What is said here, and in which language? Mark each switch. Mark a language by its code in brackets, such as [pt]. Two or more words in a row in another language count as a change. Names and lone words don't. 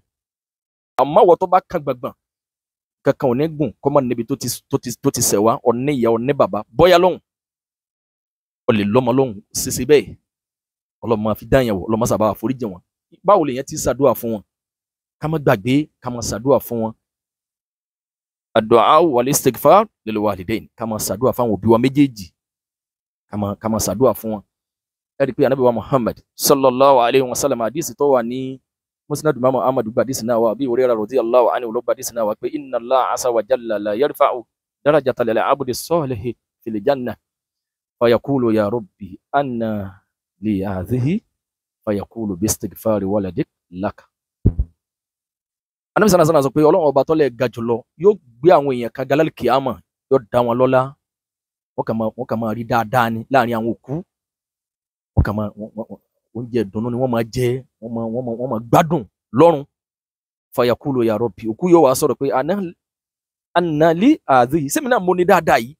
[yo] Àmọ́ wọ́n tó bá kàn gbàngbàn, kankan ò ní gùn kọ́mọ níbi tó ti ṣẹ̀ wá, ọ̀ní ìyá ọ̀ní bàbá, bọ́yá lọ́hùn, ọ̀lẹ̀ lọ́mọ lọ́hùn, ṣèṣe bẹ́ẹ̀. Ọlọ́run máa fi dá yẹn wò, Ọlọ́run máa ṣàbá àforíjì wọn. Báwo lèyàn ti ṣàdúà fún wọn? Ká má gbàgbé, ká máa ṣàdúà fún wọn. [ar] الدعاء والاستغفار للوالدين, [yo] ká máa ṣàdúà fáwọn òbí wa méjèèjì, ká máa ṣàdúà fún wọn. Ẹ rí i pé Ànábì wa Muhammad [ar] صلى الله عليه وسلم, [yo] àdìsí tó wà ní Musnad Imam Ahmad gba àdìsí náà wá, [ar] أبي هريرة رضي الله عنه [yo] ló gba àdìsí náà wá pé [ar] إن الله عز وجل ليرفع الدرجة للعبد الصالح في الجنة فيقول يا رب أنى لي هذه فيقول باستغفار ولدك لك. [yo] Ànábì [ar] صلى الله عليه وسلم [yo] sọ pé Ọlọ́run ọba tó lè ga jùlọ yóò gbé àwọn èèyàn kan galal kiyama, yóò dá wọn lọ́lá, wọ́n kàn máa rí dáadáa ní láàrin àwọn òkú, wọ́n kàn máa oúnjẹ ìdùnnú ni wọ́n máa jẹ, wọ́n máa gbádùn lọ́run. [ar] فيقول يا رب, [yo] òkú yóò wá sọ̀rọ̀ pé [ar] أنى لي هذه, [yo] sẹ́mi náà mo ní dáadáa yìí.